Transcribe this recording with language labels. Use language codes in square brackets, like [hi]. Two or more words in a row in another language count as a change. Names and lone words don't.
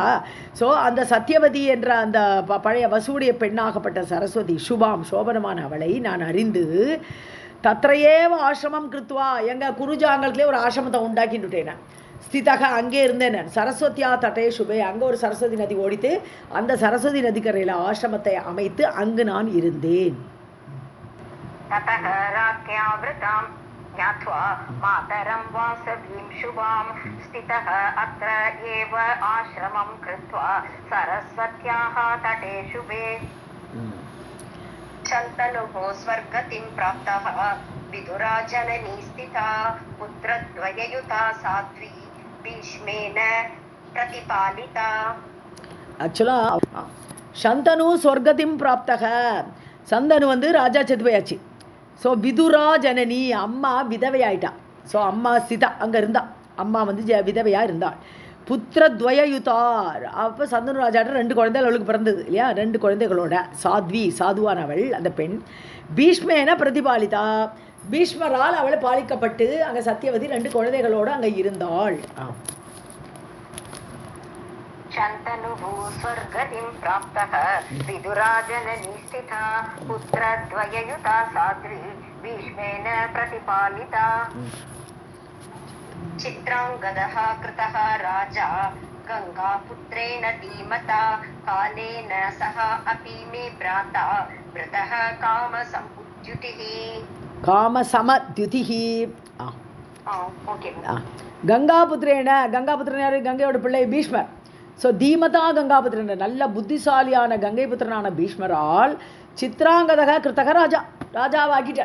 [ta] ஸோ அந்த சத்தியவதி என்ற அந்த பழைய வசுவுடைய பெண்ணாகப்பட்ட சரஸ்வதி, சுபாம் சோபனமான அவளை நான் அறிந்து [sa] तत्रैव आश्रमम् कृत्वा, [ta] எங்கள் குருஜாங்கலத்திலே ஒரு ஆசிரமத்தை உண்டாக்கிட்டுட்டேன் நான். ஸ்திதக, அங்கே இருந்தேன் நான். [sa] सरस्वत्याः तटे शुभे, [ta] அங்கே ஒரு சரஸ்வதி நதி ஓடித்து, அந்த சரஸ்வதி நதிக்கரையில் ஆசிரமத்தை அமைத்து அங்கு நான் இருந்தேன். [sa] ततः राज्ञावृतां ज्ञात्वा मातरं वासवीं शुभां स्थितः अत्र एव आश्रमं कृत्वा सरस्वत्याः तटे शुभे. शन्तनुः स्वर्गतिं प्राप्तः विदुराजननी स्थिता पुत्रद्वययुता साध्वी भीष्मेन प्रतिपालिता. [ta] ஆக்சுவலாக சந்தனு [sa] स्वर्गतिम् प्राप्तः, [ta] சந்தனு வந்து ராஜா செத்து போயாச்சு. ஸோ [sa] विदुरा जननी, [ta] அம்மா விதவையாயிட்டா. ஸோ அம்மா சிதா அங்கே இருந்தா, அம்மா வந்து விதவையாக இருந்தாள். புத்திரத்வயயுதார், அப்போ சந்தனு ராஜாட்ட 2 குழந்தைகள் அவளுக்கு பிறந்தது இல்லையா, 2 குழந்தைகளோட சாத்வி சாதுவானவள் அந்த பெண். [sa] भीष्मेण प्रतिपालिता, [ta] பீஷ்மரால் அவள் பாலிக்கப்பட்டு அங்கே சத்தியவதி 2 குழந்தைகளோடு அங்கே இருந்தாள். [sa] शन्तनुः स्वर्गतिं प्राप्तः विदुराजननी स्थिता पुत्रद्वययुता साध्वी भीष्मेन प्रतिपालिता. चित्राङ्गदः कृतः राजा गङ्गापुत्रेण धीमता कालेन सह अपि मे भ्राता वृतः कामसमुद्युतिः. कामसमद्युतिः. गङ्गापुत्रेण, [ta] கங்காபுத்திரன் யாரு? கங்கையோட பிள்ளை பீஷ்மர். ஸோ தீமதா கங்காபுத்திரன், நல்ல புத்திசாலியான கங்கை புத்திரனான பீஷ்மரால் [sa] चित्राङ्गदः कृतः [ta] ராஜாவாக்கிட்டார்.